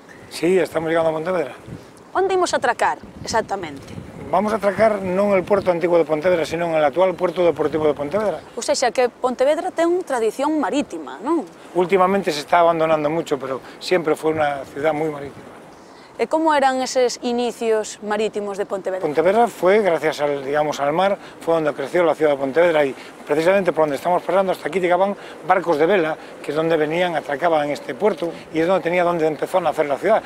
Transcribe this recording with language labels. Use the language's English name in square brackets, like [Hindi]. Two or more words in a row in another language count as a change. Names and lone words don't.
[Spanish] Sí, estamos llegando a Pontevedra. [Galician] Onde imos atracar, exactamente? [Spanish] Vamos a atracar non el puerto antigo de Pontevedra, sino en el actual puerto deportivo de Pontevedra. [Galician] Ou seja, que Pontevedra ten tradición marítima, non? [Spanish] Últimamente se está abandonando mucho, pero siempre fue una ciudad muy marítima. [Galician] E como eran eses inicios marítimos de Pontevedra? [Spanish] Pontevedra fue, gracias al, digamos, al mar, fue donde creció la ciudad de Pontevedra y precisamente por donde estamos pasando hasta aquí llegaban barcos de vela, que es donde venían, atracaban en este puerto y es donde tenía donde empezó a nacer la ciudad.